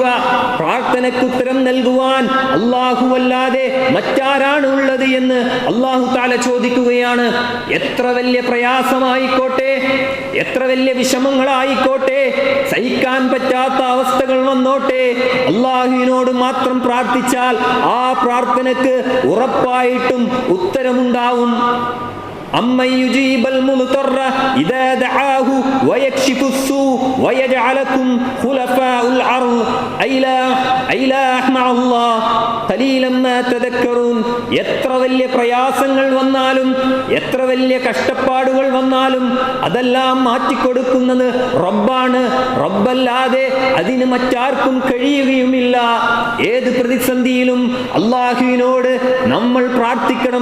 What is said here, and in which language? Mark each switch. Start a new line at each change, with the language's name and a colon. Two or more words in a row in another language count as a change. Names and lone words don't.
Malayalam: പ്രാർത്ഥനയ്ക്ക് ഉത്തരം നൽകുവാൻ അല്ലാഹുവല്ലാതെ മറ്റാരാണ് ഉള്ളത് എന്ന് അല്ലാഹു തആല ചോദിക്കുകയാണ്. എത്ര വലിയ പ്രയാസമായിക്കോട്ടെ, എത്ര വലിയ വിഷമങ്ങളായിക്കോട്ടെ, സഹിക്കാൻ പറ്റാത്ത അവസ്ഥകൾ വന്നോട്ടെ, അല്ലാഹുവിനോട് മാത്രം പ്രാർത്ഥിച്ചാൽ ആ പ്രാർത്ഥനയ്ക്ക് ഉറപ്പായിട്ടും ഉത്തരമുണ്ടാവും.
Arabic: أَمَّنْ يُجِيبُ الْمُضْطَرَّ إِذَا دَعَاهُ وَيَكْشِفُ السُّوءَ وَيَجْعَلُكُمْ خُلَفَاءَ الْأَرْضِ أَإِلَٰهٌ مَعَ اللَّهِ قَلِيلًا مَا تَذَكَّرُونَ.
Malayalam: എത്ര വലിയ പ്രയാസങ്ങൾ വന്നാലും, എത്ര വലിയ കഷ്ടപ്പാടുകൾ വന്നാലും അതെല്ലാം മാറ്റിക്കൊടുക്കുന്നത് റബ്ബാണ്. റബ്ബല്ലാതെ അതിന് മറ്റാർക്കും കഴിയുകയുമില്ല. ഏത് പ്രതിസന്ധിയിലും അല്ലാഹുവിനോട് നമ്മൾ പ്രാർത്ഥിക്കണം.